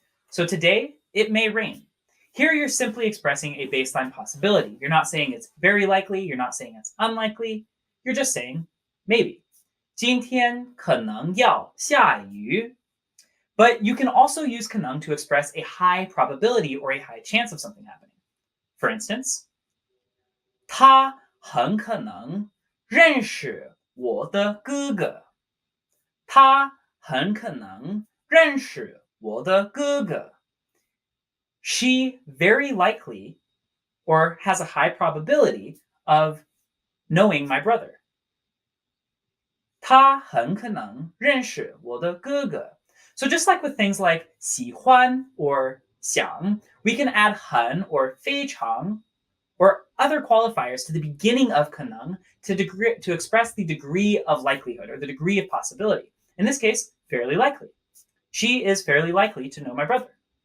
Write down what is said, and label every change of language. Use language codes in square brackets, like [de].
[en] So today it may rain. Here you're simply expressing a baseline possibility. You're not saying it's very likely, you're not saying it's unlikely, you're just saying maybe. [zh] 今天可能要下雨. [en] But you can also use 可能 to express a high probability or a high chance of something happening. [zh] For instance, 他很可能认识我的哥哥。他很可能认识我的哥哥。 [en] She very likely or has a high probability of knowing my brother. [zh] 他很可能认识我的哥哥。 [en] So just like with things like 喜欢 or 想, we can add 很 or 非常 or other qualifiers to the beginning of 可能 to express the degree of likelihood or the degree of possibility. In this case, fairly likely. She is fairly likely to know my brother.